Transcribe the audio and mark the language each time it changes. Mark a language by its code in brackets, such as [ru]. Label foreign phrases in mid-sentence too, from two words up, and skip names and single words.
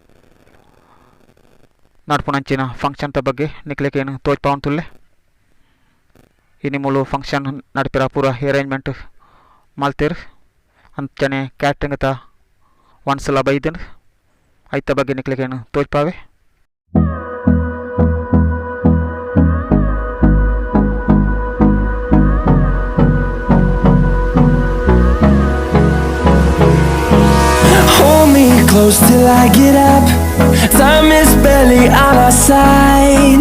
[tcy] ನಡ್ಪುಣಂಚಿನ ಫಂಕ್ಷನ್ ಬಗ್ಗೆ ನಿಕ್ಲೆಗೆ ಏನು ತೋಚ್ಪಾವಂತುಲ್ಲೆ ಇನಿ ಮೂಲು ಫಂಕ್ಷನ್ ನಡಿಪಿರ ಪೂರ ಅರೇಂಜ್ಮೆಂಟ್ ಮಲ್ತಿರ್ ಅಂಚನೆ ಕ್ಯಾಟ್ರಿಂಗ್ ತ ಒಂದ್ಸಲ ಬೈದನ್ ಐತ ಬಗ್ಗೆ ನಿಕ್ಲೆಗೆ ಏನು ತೋಚ್ಪಾವೆ [en] Close till I get up. Time is barely on our side.